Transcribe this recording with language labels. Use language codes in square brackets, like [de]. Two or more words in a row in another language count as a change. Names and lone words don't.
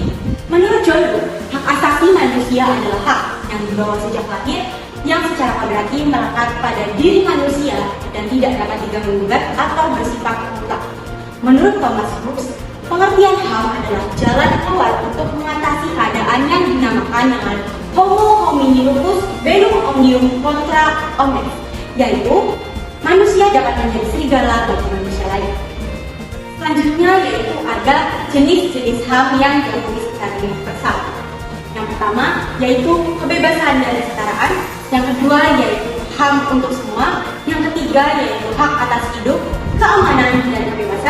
[id] Menurut John Locke, hak asasi manusia adalah hak yang dibawa sejak lahir yang secara kodrati melekat pada diri manusia dan tidak dapat diganggu-gugat atau bersifat mutlak. Menurut Thomas Hobbes, pengertian HAM adalah jalan keluar untuk mengatasi keadaan yang dinamakan dengan [la] homo homini lupus belum omnium contra omnes, [id] yaitu manusia dapat menjadi serigala bagi manusia lain. Selanjutnya yaitu ada jenis-jenis HAM yang ditulis secara universal. Yang pertama yaitu kebebasan dan kesetaraan. Yang kedua yaitu HAM untuk semua. Yang ketiga yaitu hak atas hidup, keamanan, dan kebebasan.